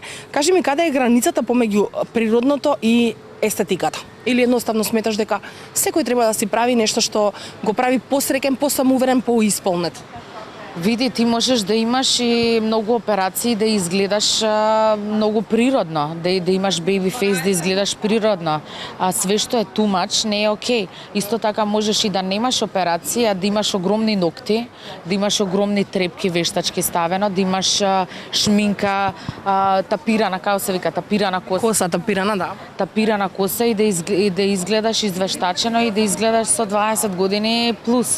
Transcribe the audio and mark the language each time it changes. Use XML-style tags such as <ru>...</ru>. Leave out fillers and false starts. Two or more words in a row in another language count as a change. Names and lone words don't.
<mk>Кажи ми, каде е границата помеѓу природното и естетиката? Или едноставно сметаш дека секој треба да си прави нешто што го прави посреќен, посамоуверен, поисполнет? Види, ти можеш да имаш и многу операции да изгледаш многу природно, да имаш</mk> <en>baby face,</en> <mk>да изгледаш природно. А све што е</mk> <en>too much</en> <mk>не е окей. Исто така можеш и да немаш операции, а да имаш огромни ногти, да имаш огромни трепки вештачки ставено, да имаш шминка, тапирана, како се вика, тапирана коса. Коса тапирана, да. Тапирана коса и да изгледаш извештачено и да изгледаш со 20 години плюс.</mk>